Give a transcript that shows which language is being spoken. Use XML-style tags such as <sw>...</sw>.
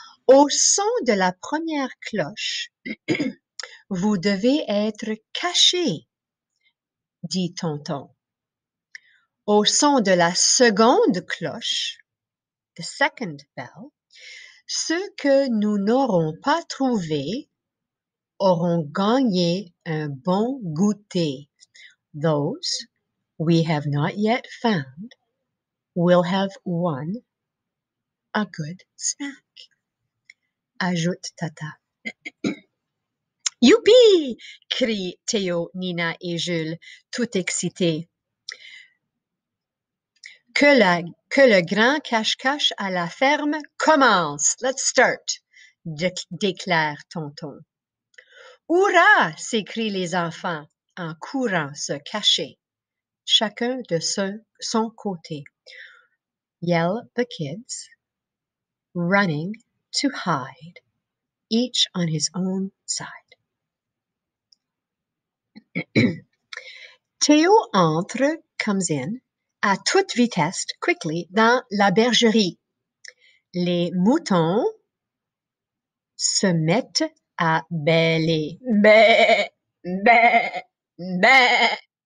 <fr>Au son de la première cloche, vous devez être caché, dit Tonton. Au son de la seconde cloche,</fr> <en>the second bell,</en> <fr>ceux que nous n'aurons pas trouvés auront gagné un bon goûter.</fr> <en>Those we have not yet found will have won a good snack.</en> <fr>Ajoute Tata. Youpi! Crient Théo, Nina et Jules, tout excités. Que le grand cache-cache à la ferme commence.</fr> <en>Let's start,</en> <fr>déclare Tonton. Hurrah! S'écrient les enfants en courant se cacher, chacun de son côté.</fr> <en>Yell the kids, running to hide, each on his own side.</en> <fr>Théo entre,</fr> <en>comes in,</en> <fr>à toute vitesse,</fr> <en>quickly,</en> <fr>dans la bergerie. Les moutons se mettent à bêler. Bé, bé, bé.</fr>